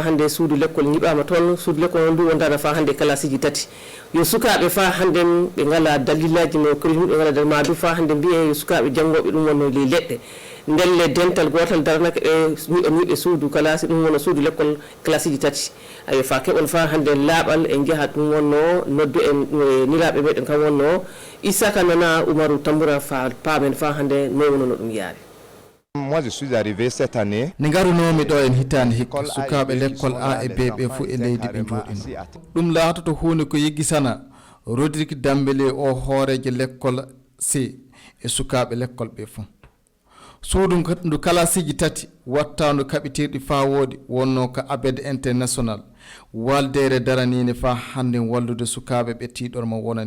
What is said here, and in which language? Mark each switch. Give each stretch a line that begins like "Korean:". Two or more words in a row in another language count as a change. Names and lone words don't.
Fula: hande suudu lekkol jiɓama toon suudu lekkol on ndu wondana fa hande classe ji tati yo sukaɓe fa hande ɓe ngala dalillaji no korimuɗe ɓe ngala ma du fa hande mbiye yo sukaɓe janggoɓe ɗum wonno le leɗɗe ndelle dental gotal daranake ɗe miɓe suudu classe ɗum wonno suudu lekkol classe ji tati ayo fa keɓol fa hande laaɓal e jaaha ɗum wonno noddu en niraɓe meɗen kam wonno Isaka Nana Umaru Tambura fa paamen fa hande no wono ɗum yaari.
French: Moi je suis arrivé cette année.
Fula: Ni garunomi ɗo en hitande hikka sukaɓe lekkol A e B ɓe fu e leydi ɓe jooɗino ɗum laatoto hunde ko yiggisana Rodrigue Dambélé o hooreje lekkol C e sukaɓe lekkol ɓe fu suudu ndu kalasiji tati wattandu kaɓitirɗi fa woodi wonno ko abed international waldere daranine fa hande wallude sukaɓe ɓe tiɗorma wonani